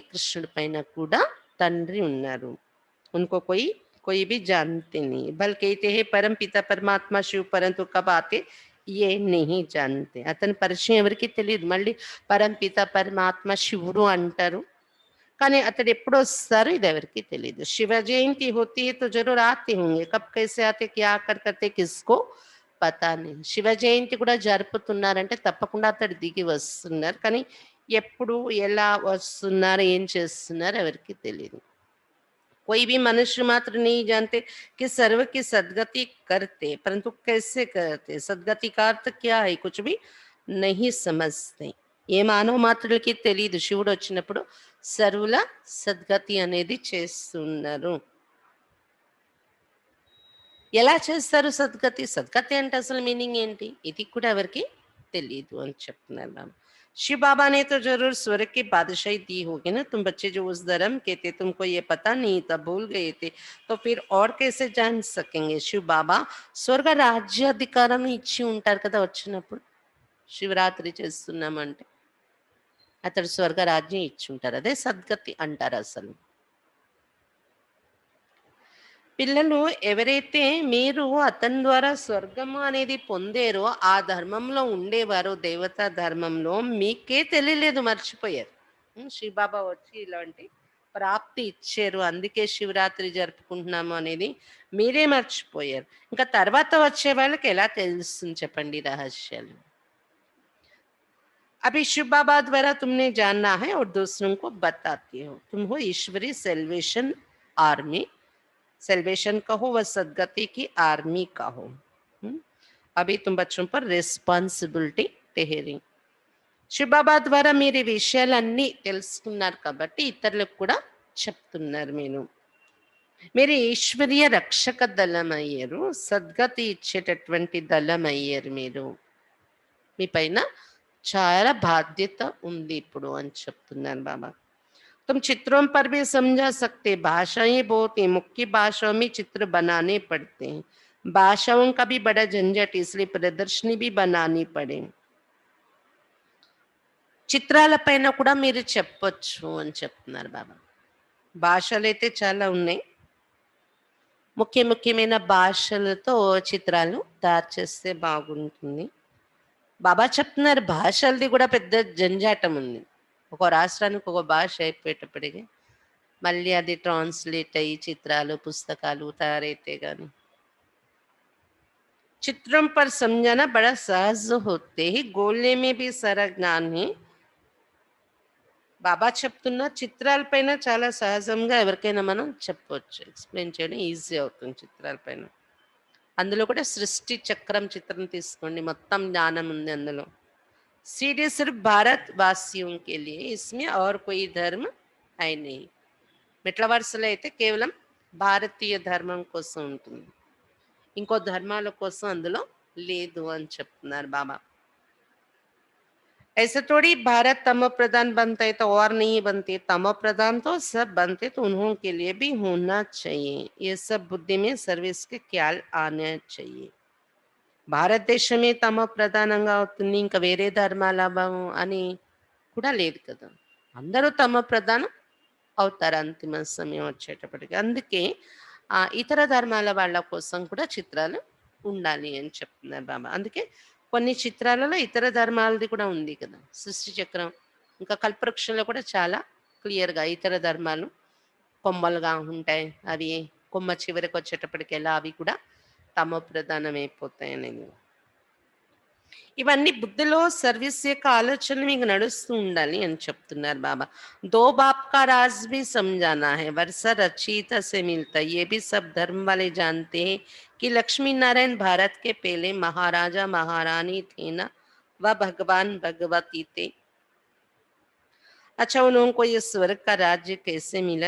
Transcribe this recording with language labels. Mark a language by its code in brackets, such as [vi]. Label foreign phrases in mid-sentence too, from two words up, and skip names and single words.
[te] కృష్ణుడి పైన కూడా తండ్రి ఉన్నారు. [hi] उनको कोई भी जानते नहीं, बल्कि कहते हैं परम पिता परमात्मा शिव, परंतु कब आते ये नहीं जानते. [te] అతని పరిచయం ఎవరికి తెలియదు. మళ్ళీ పరం పిత పరమాత్మ శివుడు అంటారు, కానీ అతడు ఎప్పుడు వస్తారు ఇది ఎవరికి తెలియదు. [hi] శివ జయంతి होती है तो जरूर आते होंगे, कब कैसे आते क्या कर करते किसको పతా नहीं. [te] శివ జయంతి కూడా జరుపుతున్నారంటే తప్పకుండా అతడు దిగి వస్తున్నారు, కానీ ఎప్పుడు ఎలా వస్తున్నారు ఏం చేస్తున్నారు ఎవరికి తెలియదు. [hi] कोई भी मनुष्य मात्र नहीं जानते कि सर्व की सदगति करते, परंतु कैसे करते, सदगति का अर्थ क्या है कुछ भी नहीं समझते. [te] ఏ మానవ మాత్రులకి తెలియదు శివుడు వచ్చినప్పుడు సర్వుల సద్గతి అనేది చేస్తున్నారు. ఎలా చేస్తారు సద్గతి, సద్గతి అంటే అసలు మీనింగ్ ఏంటి ఇది కూడా ఎవరికి తెలియదు అని చెప్తున్నారు బాబా. [hi] शिव बाबा ने तो जरूर स्वर्ग की बादशाही दी होगी ना, तुम बच्चे जो उस धर्म के थे तुमको ये पता नहीं था, भूल गए थे, तो फिर और कैसे जान सकेंगे. [te] శివ బాబా స్వర్గ రాజ్యాధికారం ఇచ్చి ఉంటారు కదా వచ్చినప్పుడు. శివరాత్రి చేస్తున్నామంటే అతడు స్వర్గ రాజ్యం ఇచ్చి ఉంటారు, అదే సద్గతి అంటారు అసలు. పిల్లలు ఎవరైతే మీరు అతని ద్వారా స్వర్గము అనేది పొందేరో ఆ ధర్మంలో ఉండేవారో, దేవతా ధర్మంలో మీకే తెలియలేదు, మర్చిపోయారు. శివబాబా వచ్చి ఇలాంటి ప్రాప్తి ఇచ్చారు అందుకే శివరాత్రి జరుపుకుంటున్నాము అనేది మీరే మర్చిపోయారు. ఇంకా తర్వాత వచ్చే వాళ్ళకి ఎలా తెలుస్తుంది చెప్పండి రహస్యాలు. [hi] अभी शिव बाबा द्वारा तुमने जानना है और दूसरों को बताते हो. तुम हो ईश्वरी [en] salvation army. [hi] सेलिब्रेशन का हो, वह सदगति की आर्मी का हो। अभी तुम बच्चों पर [te] రెస్పాన్సిబిలిటీ టెహరి శివబాబా ద్వారా మీరు ఈ విషయాలన్నీ తెలుసుకున్నారు కాబట్టి ఇతరులకు కూడా చెప్తున్నారు. మీరు ఈశ్వరీయ రక్షక దళం అయ్యారు, సద్గతి ఇచ్చేటటువంటి దళం అయ్యారు. మీ పైన చాలా బాధ్యత ఉంది ఇప్పుడు అని చెప్తున్నారు బాబా. [hi] तुम चित्रों पर भी समझा सकते, भाषाएं बहुत हैं, मुख्य भाषाओं में चित्र बनाने पड़ते हैं, भाषाओं का भी बड़ा झंझट, इसलिए प्रदर्शनी भी बनानी पड़े. [te] చిత్రాల పైన కూడా మీరు చెప్పొచ్చు అని చెప్తున్నారు బాబా. భాషలు అయితే చాలా ఉన్నాయి, ముఖ్యమైన భాషలతో చిత్రాలు తయారు చేస్తే బాగుంటుంది. బాబా చెప్తున్నారు భాషలది కూడా పెద్ద జంజాటం ఉంది. ఒక రాష్ట్రానికి ఒక భాష అయిపోయేటప్పటికి మళ్ళీ అది ట్రాన్స్లేట్ అయ్యి చిత్రాలు పుస్తకాలు తయారైతే కానీ [hi] चित्रों पर समझाना बड़ा सहज होते ही गोलने में भी सारा ज्ञान है. [te] బాబా చెప్తున్న చిత్రాలపైన చాలా సహజంగా ఎవరికైనా మనం చెప్పవచ్చు, ఎక్స్ప్లెయిన్ చేయడం ఈజీ అవుతుంది చిత్రాలపైన. అందులో కూడా సృష్టి చక్రం చిత్రం తీసుకోండి, మొత్తం జ్ఞానం ఉంది అందులో. [hi] सीढ़ी सिर्फ भारत वासियों के लिए, इसमें और कोई धर्म है नहीं. [te] మెట్ల వరుసలో అయితే కేవలం భారతీయ ధర్మం కోసం ఉంటుంది, ఇంకో ధర్మాల కోసం అందులో లేదు అని చెప్తున్నారు బాబా. [hi] ऐसे थोड़ी भारत तमो प्रधान बनता है तो और नहीं बनते, तमो प्रधान तो सब बनते तो उन्हों के लिए भी होना चाहिए. ये सब बुद्धि में सर्विस के ख्याल आना चाहिए. [te] భారతదేశమే తమ ప్రధానంగా అవుతుంది, ఇంకా వేరే ధర్మాల అని కూడా లేదు కదా, అందరూ తమ ప్రధానం అవుతారు అంతిమ సమయం వచ్చేటప్పటికి. అందుకే ఇతర ధర్మాల వాళ్ళ కోసం కూడా చిత్రాలు ఉండాలి అని చెప్తున్నారు బాబా. అందుకే కొన్ని చిత్రాలలో ఇతర ధర్మాలది కూడా ఉంది కదా, సృష్టి చక్రం ఇంకా కల్పవృక్షంలో కూడా చాలా క్లియర్గా ఇతర ధర్మాలు కొమ్మలుగా ఉంటాయి, అవి కొమ్మ చివరికి వచ్చేటప్పటికి ఎలా అవి కూడా తమ ప్రధానమైపోతాయి అనేది. ఇవన్నీ బుద్ధిలో సర్వీస్ యొక్క ఆలోచన మీకు నడుస్తూ ఉండాలి అని చెప్తున్నారు బాబా. [hi] दो बाप का राज भी समझाना है, वर्षा रचयिता से मिलता है, ये भी सब धर्म वाले जानते हैं कि लक्ष्मी नारायण भारत के पहले महाराजा महारानी थे ना, वह भगवान भगवती थे. अच्छा, उनको ये स्वर्ग का राज्य कैसे मिला?